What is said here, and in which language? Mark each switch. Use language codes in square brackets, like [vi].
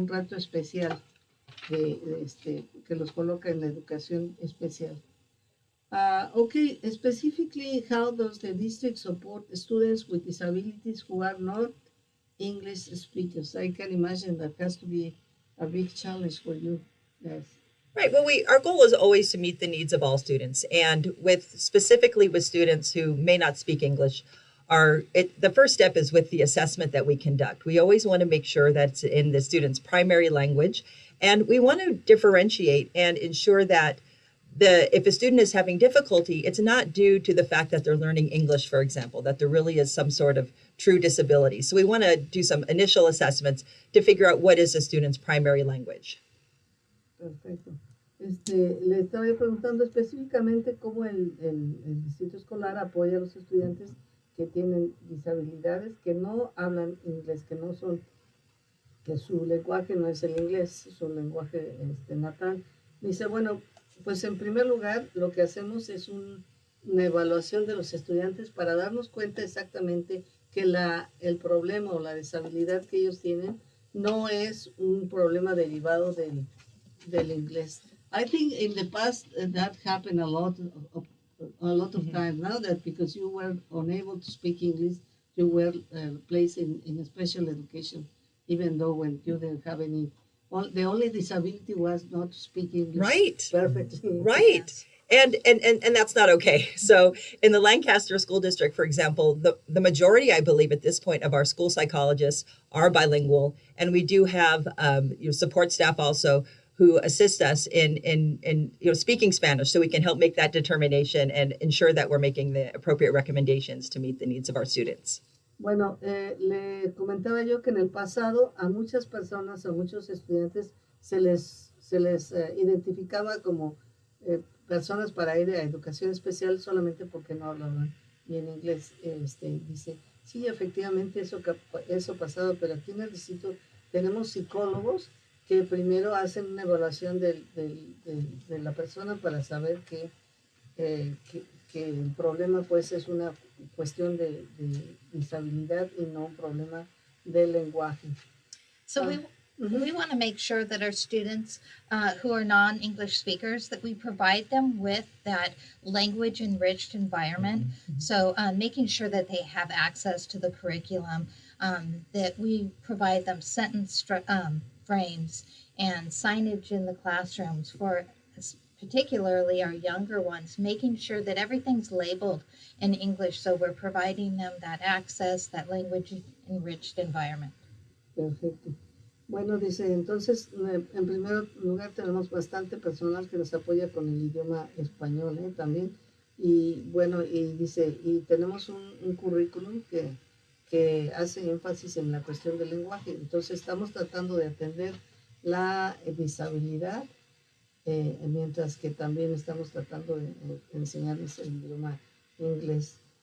[es] Un reto especial que los coloca en la educación especial. [en] Okay, specifically, how does the district support students with disabilities who are not English speakers? I can imagine that has to be a big challenge for you guys. Right. Well, our goal is always to meet the needs of all students, and specifically with students who may not speak English, the first step is with the assessment that we conduct. We always want to make sure that it's in the student's primary language, and we want to differentiate and ensure that if a student is having difficulty, it's not due to the fact that they're learning English, for example, that there really is some sort of true disability. So we want to do some initial assessments to figure out what is the student's primary language. [es] Perfecto. Le estaba preguntando específicamente cómo el distrito escolar apoya a los estudiantes que tienen disabilidades, que no hablan inglés, que su lenguaje no es el inglés, su lenguaje natal. Dice, bueno, pues en primer lugar lo que hacemos es una evaluación de los estudiantes para darnos cuenta exactamente que el problema o la disabilidad que ellos tienen no es un problema derivado del inglés. [en] I think in the past that happened a lot of times now, that because you were unable to speak English, you were placed in special education, even though when you didn't have any. The only disability was not speaking English perfectly. Right. And that's not okay. So in the Lancaster School District, for example, the majority, I believe, at this point of our school psychologists are bilingual, and we do have support staff also who assist us in speaking Spanish, so we can help make that determination and ensure that we're making the appropriate recommendations to meet the needs of our students. [es] Bueno, le comentaba yo que en el pasado a muchas personas, a muchos estudiantes, se les identificaba como personas para ir a educación especial solamente porque no hablaban bien inglés. Dice, sí, efectivamente eso pasado, pero aquí en el distrito tenemos psicólogos que primero hacen una evaluación de la persona para saber que el problema pues es una cuestión de disabilidad y no un problema de lenguaje. [en] So Mhm. we want to make sure that our students who are non-English speakers, that we provide them with that language enriched environment. So making sure that they have access to the curriculum, that we provide them sentence frames and signage in the classrooms for particularly our younger ones, making sure that everything's labeled in English, so we're providing them that access, that language enriched environment. [es] Perfecto. Bueno, dice, entonces, en primer lugar tenemos bastante personal que nos apoya con el idioma español, también. Y bueno, y dice, y tenemos un currículum que hace énfasis en la cuestión del lenguaje. Entonces, estamos tratando de atender la disabilidad, mientras que también estamos tratando de enseñarles el idioma inglés.